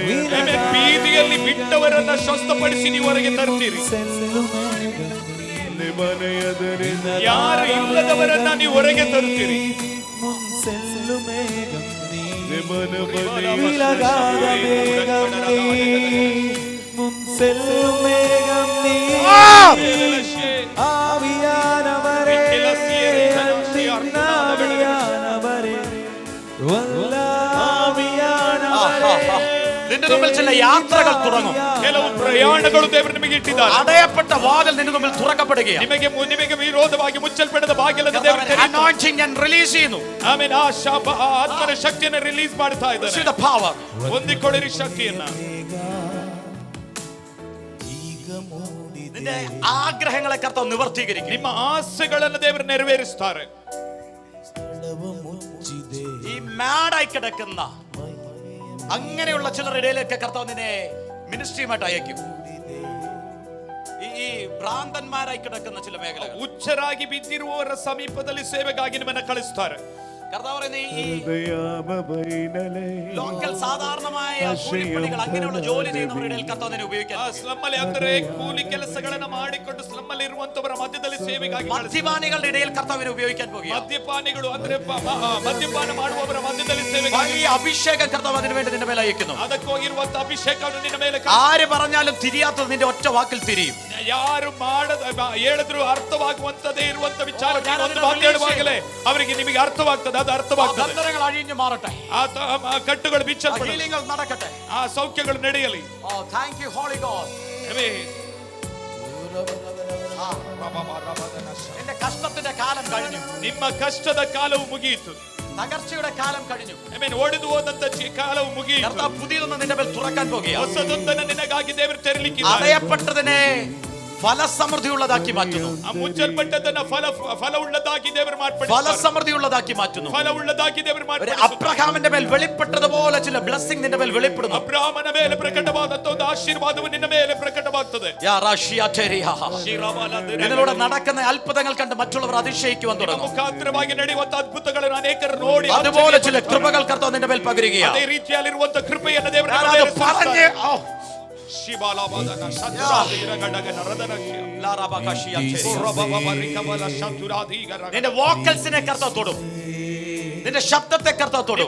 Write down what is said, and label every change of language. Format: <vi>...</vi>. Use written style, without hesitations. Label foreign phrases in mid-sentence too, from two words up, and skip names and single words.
<kn>ಆಮೆನ್. ಬೀದಿಯಲ್ಲಿ ಬಿಟ್ಟವರನ್ನ ಸ್ವಸ್ಥಪಡಿಸಿ ನೀವು ಹೊರಗೆ ತರುತ್ತೀರಿ.</kn> <ta>செல்லும் மேகம் நீ மனையதரின்</ta> <kn>ಯಾರು ಇಲ್ಲದವರನ್ನ ನೀವು ಹೊರಗೆ ತರುತ್ತೀರಿ.</kn> <ta>முன் செல்லும் மேகம் நீ விலகாத மேகம் நீ முன் செல்லும் மேகம் நீ ஆவியானவரே அன்பின் ஆவியானவரே வல்ல ஆவியானவரே</ta> <ml>നിന്റെ മുമ്പിൽ ചില യാത്രകൾ തുടങ്ങും.</ml> <kn>ಕೆಲವು ಪ್ರಯಾಣಗಳು ದೇವರು ನಿಮಗೆ ಇಟ್ಟಿದ್ದಾರೆ.</kn> <ml>അടയപ്പെട്ട വാതിൽ നിന്റെ മുമ്പിൽ തുറക്കപ്പെടുകയാണ്.</ml> <kn>ನಿಮಗೆ ವಿರೋಧವಾಗಿ ಮುಚ್ಚಲ್ಪಡದ ಬಾಗಿಲನ್ನು ದೇವರು ತೆರೆಯುತ್ತಾನೆ.</kn> <ml>anointing ഞാൻ റിലീസ് ചെയ്യുന്നു.</ml> <kn>ಆಮೆನ್. ಆ ಆತ್ಮನ ಶಕ್ತಿಯನ್ನು ರಿಲೀಸ್ ಮಾಡ್ತಾ ಇದ್ದಾನೆ.</kn> <en>Receive the power.</en> <kn>ಹೊಂದಿಕೊಳ್ಳಿರಿ ಶಕ್ತಿಯನ್ನ.</kn> <ml>നിന്റെ ആഗ്രഹങ്ങളെ കർത്താവ് നിവർത്തീകരിക്കും. ನಿಮ್ಮ ಆಸೆಗಳನ್ನು ದೇವರು ನೆರವೇರಿಸ್ತಾರೆ. ഈ മാഡായി കിടക്കുന്ന അങ്ങനെയുള്ള ചിലരുടെ ഇടയിലേക്ക് കർത്താവ് നിന്നെ മിനിസ്ട്രിയുമായിട്ട് അയക്കും. ഈ ഭ്രാന്തന്മാരായി കിടക്കുന്ന ചില മേഖലകൾ</ml> <kn>ಹುಚ್ಚರಾಗಿ ಬಿದ್ದಿರುವವರ ಸಮೀಪದಲ್ಲಿ ಸೇವೆಗಾಗಿ ನಿಮ್ಮನ್ನ ಕಳಿಸ್ತಾರೆ.</kn> <ml>കർത്താവ് പറയുന്ന ഈ ലോക്കൽ സാധാരണമായ കൂലിപ്പണികൾ അങ്ങനെയുള്ള ജോലി ചെയ്യുന്നവരുടെ ഇടയിൽ കർത്താവ് നിന്നെ ഉപയോഗിക്കാൻ.</ml> <kn>ಸ್ಲಮ್ ಅಲ್ಲಿ ಅಂದರೆ ಕೂಲಿ ಕೆಲಸಗಳನ್ನ ಮಾಡಿಕೊಂಡು ಸ್ಲಮ್ ಅಲ್ಲಿ ಇರುವಂತವರ ಮಧ್ಯದಲ್ಲಿ ಸೇವೆಗಾಗಿ</kn> <ml>മദ്യപാനികളുടെ ഇടയിൽ കർത്താവിനെ ഉപയോഗിക്കാൻ പോകുക.</ml> <kn>ಮದ್ಯಪಾನಿಗಳು ಅಂದ್ರೆ ಮದ್ಯಪಾನ ಮಾಡುವವರ ಮಧ್ಯದಲ್ಲಿ ಸೇವೆಗಾಗಿ</kn> <ml>വലിയ അഭിഷേകം കർത്താവ് അതിനു വേണ്ടി നിന്റെ മേലെ അയക്കുന്നു.</ml> <kn>ಅದಕ್ಕೋಗಿರುವಂತ ಅಭಿಷೇಕವನ್ನು ನಿನ್ನ ಮೇಲೆ</kn> <ml>ആര് പറഞ്ഞാലും തിരിയാത്തത് നിന്റെ ഒറ്റ വാക്കിൽ തിരിയും.</ml> <kn>ಯಾರು ಹೇಳಿದ್ರು ಅರ್ಥವಾಗುವಂತದೇ ಇರುವಂತ ವಿಚಾರ ಹೇಳುವಾಗಲೇ ಅವರಿಗೆ ನಿಮಗೆ ಅರ್ಥವಾಗ್ತದೆ. ಅದು ಅರ್ಥವಾಗ್ತದೆ.</kn> <ml>ബന്ധനങ്ങൾ അഴിഞ്ഞു മാറട്ടെ.</ml> <kn>ಆ ಕಟ್ಟುಗಳು ಬಿಚ್ಚಲ್ಪಡಲಿ.</kn> <ml>ഹീലിംഗുകൾ നടക്കട്ടെ.</ml> <kn>ಆ ಸೌಖ್ಯಗಳು ನಡೆಯಲಿ.</kn> <en>Oh, thank you, Holy God.</en> <ml>എന്റെ കഷ്ടത്തിന്റെ കാലം കഴിഞ്ഞു.</ml> <kn>ನಿಮ್ಮ ಕಷ್ಟದ ಕಾಲವು ಮುಗಿಯಿತು.</kn> <ml>തകർച്ചയുടെ കാലം കഴിഞ്ഞു.</ml> <kn>ಒಡೆದು ಹೋದಂತ ಕಾಲವು ಮುಗಿಯಿತು.</kn> <ml>കർത്താവ് പുതിയതൊന്നും നിന്റെ മേൽ തുറക്കാൻ പോകുകയാണ്.</ml> <kn>ಹೊಸದೊಂದನ್ನು ನಿನಗಾಗಿ ದೇವರು ತೆರಲಿಕ್ಕಿದ್ದಾರೆ.</kn> <ml>അടയപ്പെട്ടതിനെ ഫലസമൃദ്ധിയുള്ളതാക്കി മാറ്റുന്നു.</ml> <kn>ಆ ಮುಚ್ಚಲ್ಪಟ್ಟದನ್ನ ಫಲವುಳ್ಳದಾಗಿ ದೇವರು ಮಾರ್ಪಡಿಸ್ತಾರೆ.</kn> <ml>ഫലസമൃദ്ധിയുള്ളതാക്കി മാറ്റുന്നു.</ml> <kn>ಫಲವುಳ್ಳದಾಗಿ ದೇವರು</kn> <ml>ഒരു</ml> <kn>ಮಾರ್ಪಡಿಸ್ತಾರೆ.</kn> <ml>അബ്രഹാമിന്റെ മേൽ വെളിപ്പെട്ടതുപോലെ ചില ബ്ലെസ്സിംഗ് നിന്റെ മേൽ വെളിപ്പെടുന്നു.</ml> <kn>ಅಬ್ರಹಾಮನ ಮೇಲೆ ಪ್ರಕಟವಾದಂತ ಒಂದು ಆಶೀರ್ವಾದವು ನಿನ್ನ ಮೇಲೆ ಪ್ರಕಟವಾಗ್ತದೆ. യാ റാഷിയ ടെരിയ.</kn> <ml>നിന്നിലൂടെ നടക്കുന്ന അത്ഭുതങ്ങൾ കണ്ട് മറ്റുള്ളവർ അതിശയിക്കുവാൻ തുടങ്ങും.</ml> <kn>ಮುಖಾಂತರವಾಗಿ ನಡೆಯುವಂತ ಅದ್ಭುತಗಳನ್ನು ಅನೇಕರು ನೋಡಿ</kn> <ml>അതുപോലെ ചില കൃപകൾ കർത്താവ് നിന്റെ മേൽ പകരുകയാണ്.</ml> <kn>ಅದೇ ರೀತಿಯಲ್ಲಿರುವಂತ ಕೃಪೆಯನ್ನು ದೇವರು</kn> <ml>ഞാൻ അത് പറഞ്ഞ് നിന്റെ വോക്കൽസിനെ കർത്താവ് തൊടും. നിന്റെ ശബ്ദത്തെ കർത്താവ് തൊടും.</ml>